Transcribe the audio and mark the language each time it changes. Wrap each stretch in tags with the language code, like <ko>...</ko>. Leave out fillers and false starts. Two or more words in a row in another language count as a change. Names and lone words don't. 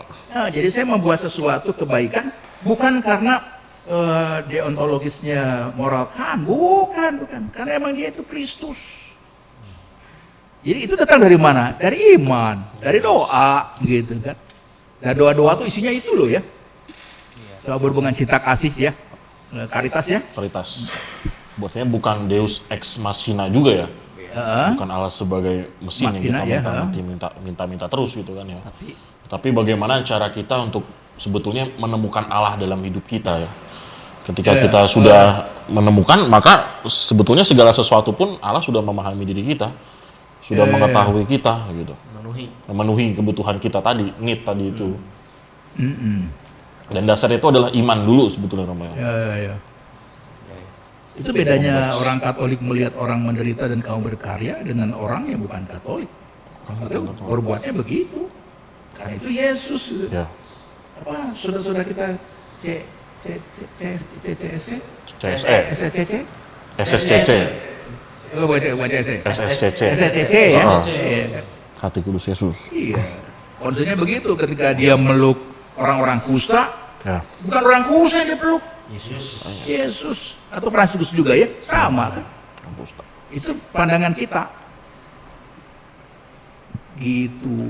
<id>Nah, jadi saya membuat sesuatu kebaikan bukan karena deontologisnya moral kan, bukan, karena emang dia itu Kristus. Jadi itu datang dari mana? Dari iman, dari doa, gitu kan. Dan doa-doa itu isinya itu loh ya. Doa berhubungan cinta kasih ya, karitas ya. Karitas. Buatnya bukan</id> <la>Deus ex machina</la> <id>juga ya. Heeh. Bukan Allah sebagai mesin yang Machina, kita ya, minta terus gitu kan ya. Tapi Tapi bagaimana cara kita untuk sebetulnya menemukan Allah dalam hidup kita ya. Ketika kita sudah menemukan, maka sebetulnya segala sesuatu pun Allah sudah memahami diri kita, sudah mengetahui kita gitu, memenuhi kebutuhan kita tadi, need tadi itu. Dan dasar itu adalah iman dulu sebetulnya namanya. Ya. Itu bedanya orang Katolik melihat orang menderita dan kamu berkarya dengan orang yang bukan Katolik. Itu berbuatnya begitu. Karena itu Yesus. Gitu. Ya. Apa saudara-saudara kita CSE? CSE, SSCC? SSCC, Oh, baca SE. SSCC, SSCC ya? Oh. Iya. Hati Kudus Yesus. Iya. Konsepnya begitu ketika dia meluk orang-orang kusta, Ya. bukan orang kusta yang dia peluk. Yesus. Atau Fransiskus juga ya, sama kan? Itu pandangan kita. Gitu.</id>